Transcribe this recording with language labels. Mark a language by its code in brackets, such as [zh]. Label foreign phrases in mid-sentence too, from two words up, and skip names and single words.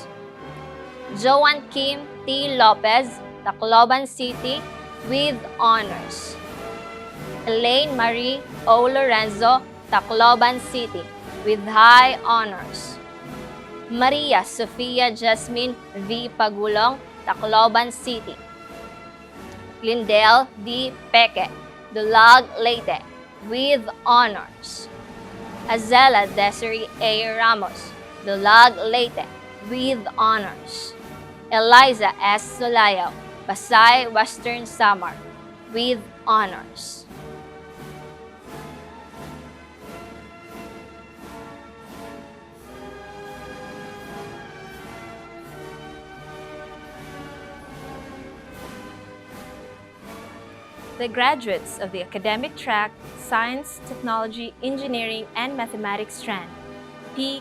[en] Joan Kim T. Lopez, Tacloban City, with honors. Elaine Marie O. Lorenzo, Tacloban City, with high honors. Maria Sofia Jasmine V. Pagulong, Tacloban City. Lindell D. Peke, Dulag, Leyte, with honors. Azela Desiree A. Ramos, Dulag, Leyte, with honors. Eliza S. Solayo, Pasay, Western Samar, with honors. The graduates of the academic track Science, Technology, Engineering, and Mathematics strand, P.